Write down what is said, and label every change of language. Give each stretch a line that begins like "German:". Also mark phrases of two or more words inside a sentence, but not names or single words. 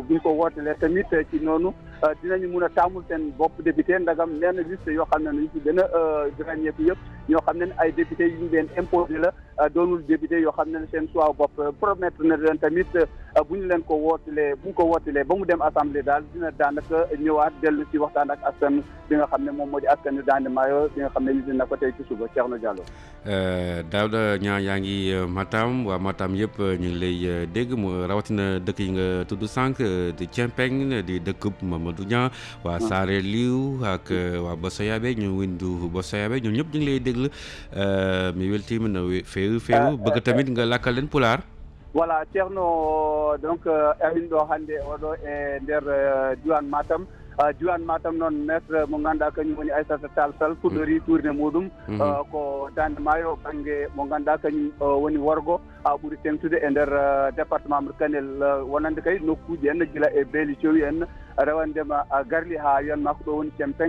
Wolof: buñ ko wootelee tamit ci noonu dinañu mun a taamul seen bopp député ndagam nee na liste yoo xam ne ñu ci gën a ràññeeku yëpp ñoo xam ne ay député yu ñu leen imposé la doonul député yoo xam ne seen choix bopp promettre na leen tamit bu ñu leen ko wootelee ba mu dem assemblée daal dina daanaka ñëwaat dellu ci waxtaan ak askan bi nga xam ne moom moo di askan wi Dande Maayo bi nga xam ne ñu dina ko tey ci suba Thierno Diallo. Daouda Niang yaa ngi Matam waa Matam yëpp ñu ngi lay dégg mu rawatina dëkk yi nga tudd sànq di Cempeng di dëkk Mamadou Niang waa Saare Liw ak waa Bosoyabe ñu windu Bosoyabe ñoom ñëpp ñu ngi lay déglu
Fula: mi weltima no feewu
Wolof: bëgg tamit nga lakkal leen pulaar.
Fula: voilà Thierno donc amin ɗo hannde oɗo e nder diwan Matam noon maître mo ganduɗa kañum woni Aïssata Tall Sall fuɗɗori tourné muɗum ko Dande Maayo banggue mo ganduɗa kañum woni worgo ha ɓuuri tengtude e nder département mo Kanel wonande kay nokkuji en guila e beeli cowi en rewandema garli ha wiyanma ko ɗo woni Cempeng